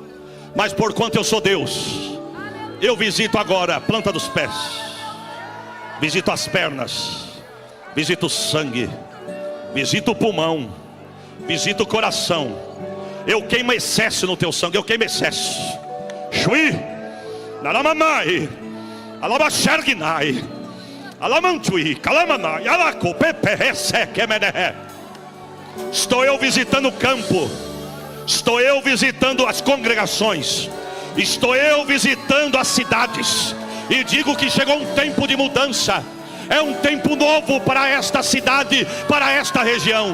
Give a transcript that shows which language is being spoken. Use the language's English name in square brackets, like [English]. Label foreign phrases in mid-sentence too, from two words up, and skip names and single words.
[Portuguese] Mas por quanto eu sou Deus, eu visito agora a planta dos pés, visito as pernas, visito o sangue, visito o pulmão, visito o coração. Eu queimo excesso no teu sangue, eu queimo excesso. Shui, naramamai, alabaxerguinai, alamantui, calamanai, alaco, pepe, reseque, menehe. Estou eu visitando o campo. Estou eu visitando as congregações. Estou eu visitando as cidades. E digo que chegou um tempo de mudança. É um tempo novo para esta cidade, para esta região.